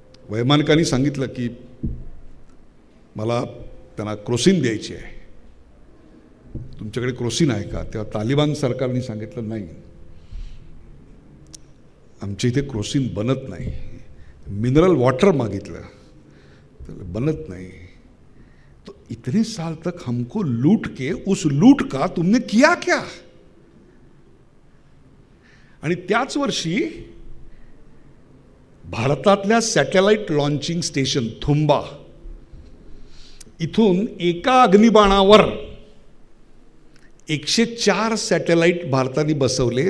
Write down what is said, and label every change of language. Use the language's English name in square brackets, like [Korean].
[Marathi] वैमानिकांनी सांगितलं की मला त्यांना क्रोसिन द्यायची आहे, तुमच्याकडे क्रोसिन आहे का? तेव्हा तालिबान सरकारने सांगितलं नाही, आमच्या इथे क्रोसिन बनत नाही. मिनरल वॉटर मागितलं तर बनत नाही. [Hindi] तो इतने साल तक हमको लूट के उस लूट का तुमने किया क्या? [Marathi] आणि त्याच वर्षी भारतातल्या सॅटेलाइट लॉन्चिंग स्टेशन थुंबा इथून एका अग्निबाणावर 104 सॅटेलाइट भारताने बसवले.